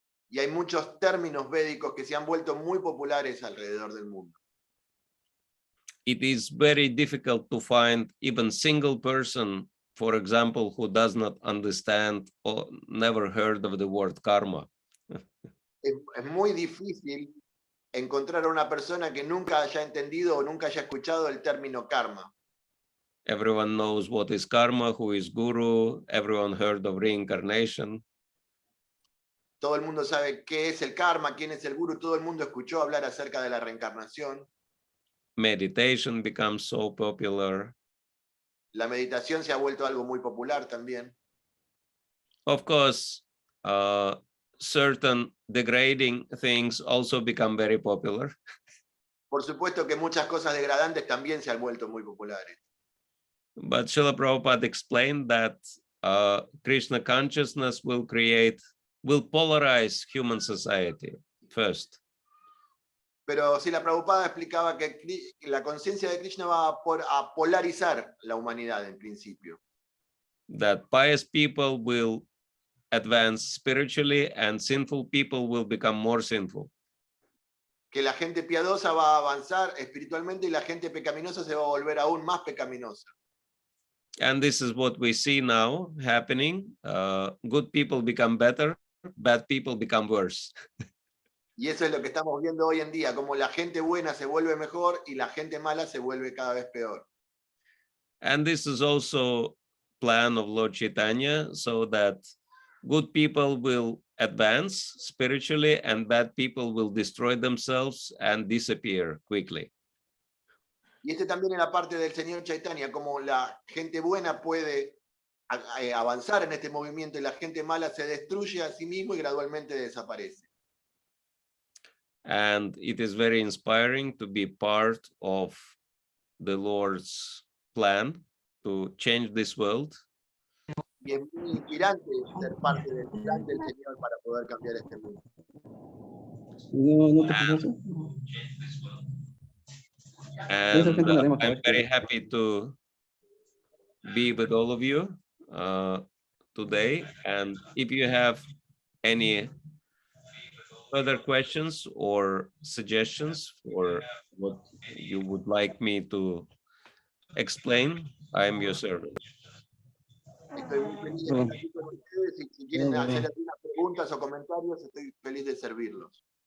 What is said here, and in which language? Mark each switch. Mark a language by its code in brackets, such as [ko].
[es] Y hay muchos términos védicos que se han vuelto muy populares alrededor del mundo. [en] It is very difficult to find even single person, for example, who does not understand or never heard of the word karma. [es] Es muy difícil encontrar a una persona que nunca haya entendido o nunca haya escuchado el término karma. [en] Everyone knows what is karma, who is guru, everyone heard of reincarnation. [es] Todo el mundo sabe qué es el karma, quién es el guru, todo el mundo escuchó hablar acerca de la reencarnación. [en] Meditation becomes so popular. [es] La meditación se ha vuelto algo muy popular también. [en] Of course, certain degrading things also become very popular. [es] Por supuesto que muchas cosas degradantes también se han vuelto muy populares. [en] But Srila Prabhupada explained that Krishna consciousness will polarize human society first. [es] Pero si la Prabhupada explicaba que la conciencia de Krishna va a polarizar la humanidad en principio. [en] That pious people will advance spiritually and sinful people will become more sinful. [es] Que la gente piadosa va a avanzar espiritualmente y la gente pecaminosa se va a volver aún más pecaminosa. [en] And this is what we see now happening. Good people become better, bad people become worse. [es] Y eso es lo que estamos viendo hoy en día, como la gente buena se vuelve mejor y la gente mala se vuelve cada vez peor. [en] And this is also plan of Lord Chaitanya, so that good people will advance spiritually and bad people will destroy themselves and disappear quickly. [es] Y este también es la parte del Señor Chaitanya, como la gente buena puede avanzar en este movimiento y la gente mala se destruye a sí mismo y gradualmente desaparece. [en] And it is very inspiring to be part of the Lord's plan to change this world. [es] Y es muy inspirante ser parte del plan del Señor para poder cambiar este mundo. [en] And I'm very happy to be with all of you today. And if you have any further questions or suggestions for what you would like me to explain, I am your servant. [es] Estoy muy feliz de estar aquí con ustedes y si quieren hacer algunas preguntas o comentarios, estoy feliz de servirlos.